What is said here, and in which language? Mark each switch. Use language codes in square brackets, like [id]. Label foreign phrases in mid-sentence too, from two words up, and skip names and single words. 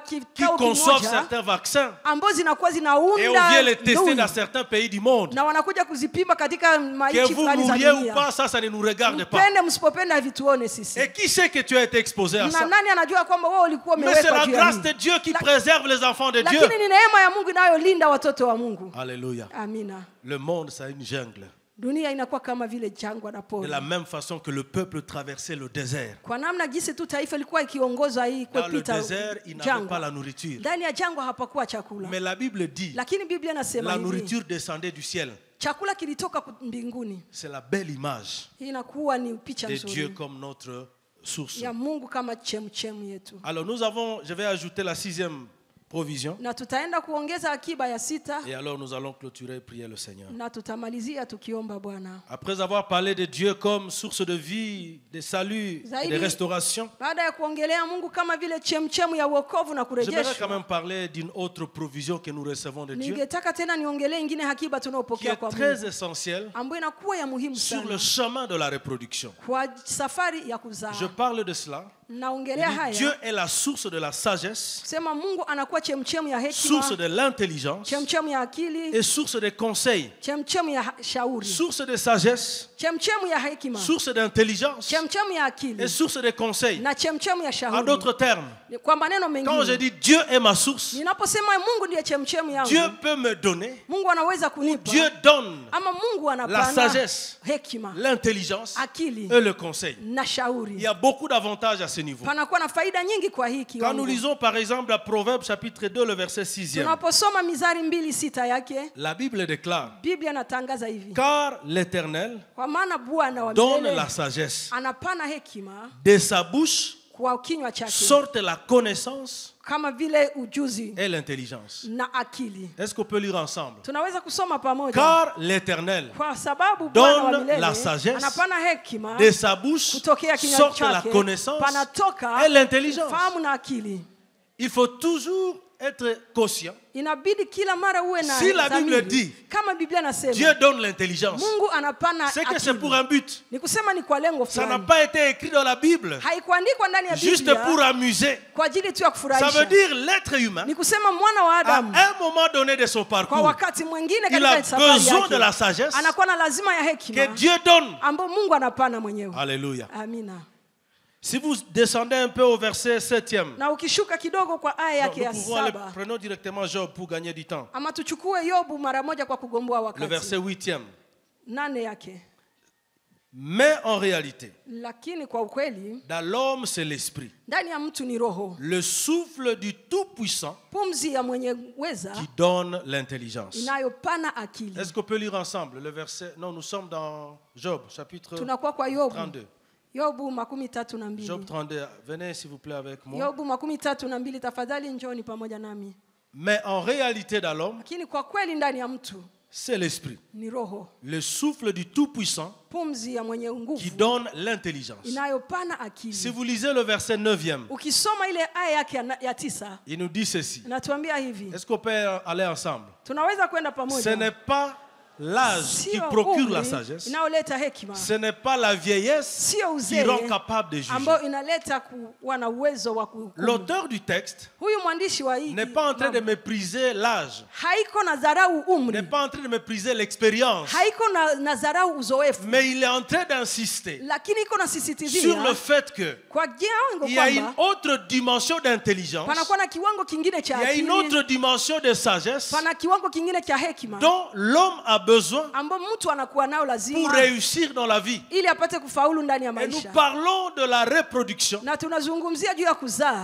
[fr] qui [sw] kikao [fr] conçoivent [sw] kimoja [fr] certains vaccins [sw] ambazo zinakuwa [fr] et on vient [sw] zinaunda [fr] les tester [sw] ndui, [fr] dans certains pays du monde. [sw] na wanakuja kuzipima katika [fr] Que [sw] maichi [fr] vous [sw] fulani za [fr] mouriez ou [sw] dunia. [fr] pas, ça ne nous regarde pas. [sw] Mpende msipopenda havituone sisi. [fr] Et qui sait que tu as été exposé à [sw] Na [fr] ça? [sw] nani anajua kwamba wewe ulikuwa [fr] Mais c'est [sw] umewekwa [fr] la [sw] juu ya [fr] grâce [sw] hii? [fr] de Dieu qui La- préserve les enfants de Dieu. [sw] Lakini ni neema ya Mungu inayolinda watoto wa Mungu. [fr] Alléluia. [sw] Amina. [fr] Le monde, c'est une jungle. [sw] Dunia inakuwa kama vile jangwa na [fr] De [sw] pori. [fr] la même façon que le peuple traversait le désert. [sw] Kwa namna jinsi tu taifa ilikuwa ikiongozwa hii [fr] Dans le [sw] kupita [fr] désert, il n'avait pas [sw] jangwa. [fr] la nourriture. [sw] Ndani ya jangwa hapakuwa chakula. [fr] Mais la Bible dit, [sw] Lakini Biblia inasema [fr] la [sw] hivi, [fr] nourriture descendait du ciel. [sw] chakula kilitoka mbinguni. [fr] C'est la belle image [sw] Hii inakuwa ni picha [fr] de Dieu [sw] nzuri [fr] comme notre source. [sw] ya Mungu kama chemchemu yetu. [fr] Alors je vais ajouter la 6e provision. [sw] Na tutaenda kuongeza akiba ya 6 [fr] Et alors nous allons clôturer et prier le Seigneur. [sw] na tutamalizia tukiomba Bwana. [fr] Après avoir parlé de Dieu comme source de vie, de salut, et de restauration, [sw] Baada ya kuongelea Mungu kama vile chemchemu ya wokovu na [fr] j'aimerais quand [sw] kurejeshwa, [fr] même parler d'une autre provision que nous recevons de Dieu, [sw] ningetaka tena niongelee ingine akiba [fr] qui [sw] tunayopokea [fr] est [sw] kwa [fr] très [sw] Mungu, [fr] essentielle [sw] ambayo inakuwa ya muhimu [fr] sur le [sw] sana [fr] chemin de la reproduction. [sw] kwa safari ya kuzaa. [fr] Je parle de cela. [sw] Naongelea [fr] Il dit, Dieu [sw] haya [fr] est la source de la sagesse, [sw] kusema Mungu anakuwa chemchemu ya [fr] source [sw] hekima, [fr] de l'intelligence [sw] chemchemu ya akili, [fr] et source de conseil. [sw] chemchemu ya shauri, [fr] Source de sagesse, [sw] chemchemu ya hekima, [fr] source d'intelligence [sw] chemchemu ya [fr] et [sw] akili [fr] source de conseil. [sw] na chemchemu ya [fr] En [sw] shauri. [fr] d'autres termes, [sw] Kwa maneno [fr] quand je [sw] mengine, [fr] dis Dieu est ma source, [sw] ninaposema Mungu ndiye chemchemu [fr] Dieu [sw] yangu, [fr] peut me donner, [sw] Mungu anaweza kunipa, [fr] Dieu donne [sw] ama Mungu [fr] la [sw] anapana [fr] sagesse, [sw] hekima, [fr] l'intelligence [sw] akili [fr] et le conseil. [sw] na [fr] Il [sw] shauri. [fr] y a beaucoup d'avantages à ce niveau. [sw] Panakuwa na faida nyingi kwa hii [fr] Quand nous [sw] kiwango. [fr] lisons par exemple la Proverbe chapitre 2, le verset 6e, [sw] Tunaposoma Mizari 2:6 yake, [fr] la Bible déclare, [sw] Biblia inatangaza hivi: [fr] car l'Éternel [sw] kwa maana Bwana wa [fr] donne [sw] milele [fr] la sagesse, [sw] anapana hekima [fr] de sa bouche [sw] kwa kinywa chake, [fr] sorte la connaissance [sw] kama vile ujuzi [fr] et l'intelligence. [sw] na akili. [fr] Est-ce qu'on peut lire ensemble? [sw] Tunaweza kusoma pamoja. [fr] Car l'Éternel, [sw] Kwa sababu Bwana wa [fr] donne [sw] milele [fr] la sagesse, [sw] anapana hekima [fr] de sa bouche [sw] kutokea kinywa [fr] sorte la [sw] chake, [fr] connaissance [sw] panatoka [fr] et l'intelligence. [sw] fahamu na akili. [fr] Il faut toujours être conscient. [sw] Inabidi kila mara uwe na [fr] Si la Bible [sw] dhamiri. [fr] dit, [sw] Kama Biblia [fr] Dieu [sw] nasema [fr] donne l'intelligence. [sw] Mungu anapana [fr] C'est que c'est [sw] akili, [fr] pour un but. [sw] ni kusema ni kwa lengo [fr] Ça n'a [sw] fulani. [fr] pas été écrit dans la Bible [sw] Haikuandikwa ndani ya [fr] juste [sw] Biblia [fr] pour amuser. [sw] kwa ajili tu ya [fr] Ça [sw] kufurahisha. [fr] veut dire l'être humain, [sw] Ni kusema mwana wa [fr] à [sw] Adamu [fr] un moment donné de son [sw] kwa [fr] parcours, [sw] wakati mwingine [fr] il a [sw] katika safari [fr] besoin de la [sw] yake [fr] sagesse [sw] anakuwa na lazima ya [fr] que [sw] hekima [fr] Dieu donne. [sw] ambayo Mungu anapana mwenyewe. [fr] Alléluia. [sw] Amina. [fr] Si vous descendez un peu au verset 7e, [sw] Na ukishuka kidogo kwa aya yake ya [fr] nous pouvons aller, [sw] 7, [fr] prenons directement Job pour gagner du temps. [sw] ama tuchukue Yobu mara moja kwa kugomboa [fr] Le [sw] wakati. [fr] verset 8e. [sw] 8 yake. [fr] Mais en réalité, [sw] Lakini kwa ukweli [fr] dans l'homme c'est l'esprit, [sw] ndani ya mtu ni roho, [fr] le souffle du Tout-Puissant [sw] pumzi ya mwenye weza [fr] qui donne l'intelligence. [sw] inayopana akili. [fr] Est-ce qu'on peut lire ensemble le verset? Non, nous sommes dans Job, chapitre [sw] Tunakuwa kwa Yobu. [fr] 32. [sw] Yobu 32. [fr] Job 32, venez s'il vous plaît avec moi. [sw] Yobu 32, tafadhali njoni pamoja nami. [fr] Mais en réalité dans l'homme, [sw] Lakini kwa kweli ndani ya mtu [fr] c'est l'esprit, [sw] ni roho, [fr] le souffle du Tout-Puissant [sw] pumzi ya mwenye [fr] qui [sw] nguvu [fr] donne l'intelligence. [sw] inayopana akili. [fr] Si vous lisez le verset 9e, [sw] Ukisoma ile aya yake ya 9 [fr] il nous dit ceci. [sw] inatuambia hivi. [fr] Est-ce qu'on peut aller ensemble? [sw] Tunaweza kwenda [fr] Ce [sw] pamoja. [fr] n'est pas l'âge qui [sw] Sio [fr] procure la [sw] umri [fr] sagesse. [sw] inayoleta hekima, [fr] Ce n'est pas la vieillesse [sw] sio [fr] qui [sw] uzee [fr] rend capable de juger. [sw] ambao inaleta kuwa na uwezo wa kuhukumu. [fr] L'auteur du texte [sw] Huyu mwandishi wa hii [fr] n'est pas en train de mépriser l'âge, [sw] haiko na dharau umri, [fr] n'est pas en train de mépriser l'expérience, [sw] haiko na dharau uzoefu, [fr] mais il est en train d'insister [sw] lakini iko [fr] sur le [sw] nasisitizia [fr] fait que [sw] kwa kiwango [fr] il y a une [sw] kwamba [fr] autre dimension d'intelligence, [sw] panakuwa na kiwango kingine [fr] il [sw] cha [fr] y a une [sw] akili, [fr] autre dimension de sagesse [sw] pana kiwango kingine cha hekima [fr] dont l'homme a besoin [sw] ambao mtu anakuwa nao [fr] pour [sw] lazima [fr] réussir dans la vie. [sw] ili apate kufaulu ndani ya [fr] Et nous [sw] maisha. [fr] parlons de la reproduction [sw] Na tunazungumzia juu ya kuzaa